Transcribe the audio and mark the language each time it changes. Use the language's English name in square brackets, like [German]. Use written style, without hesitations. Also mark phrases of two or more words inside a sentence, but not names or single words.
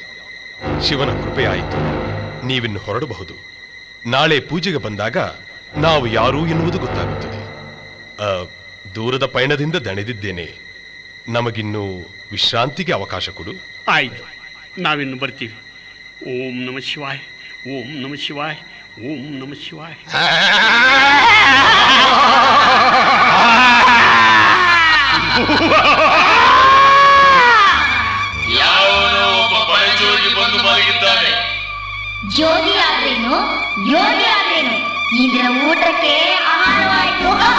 [Kannada] ಶಿವನ ಕೃಪೆಯಾಯಿತು. ನೀವಿನ್ನು ಹೊರಡಬಹುದು. ನಾಳೆ ಪೂಜೆಗೆ ಬಂದಾಗ ನಾವು ಯಾರು ಎನ್ನುವುದು ಗೊತ್ತಾಗುತ್ತದೆ. ದೂರದ ಪಯಣದಿಂದ ದಣಿದಿದ್ದೇನೆ. ನಮಗಿನ್ನು ವಿಶ್ರಾಂತಿಗೆ ಅವಕಾಶ ಕೊಡು. ಆಯ್ತು, ನಾವಿನ್ನು ಬರ್ತೀವಿ. [Sanskrit] ಓಂ ನಮಃ ಶಿವಾಯ, ಓಂ ನಮಃ ಶಿವಾಯ, ಓಂ ನಮಃ ಶಿವಾಯ. [Kannada] ಯಾವನೋ ಒಬ್ಬ ಬಯಜೋಗಿ ಬಂದು ಮಲಗಿದ್ದಾನೆ. ಜೋಗಿ ಆದ್ರೇನು, ಯೋಗಿ ಆದ್ರೇನು, ಇಂದಿನ ಊಟಕ್ಕೆ ಆಹಾರವಾಯಿತು.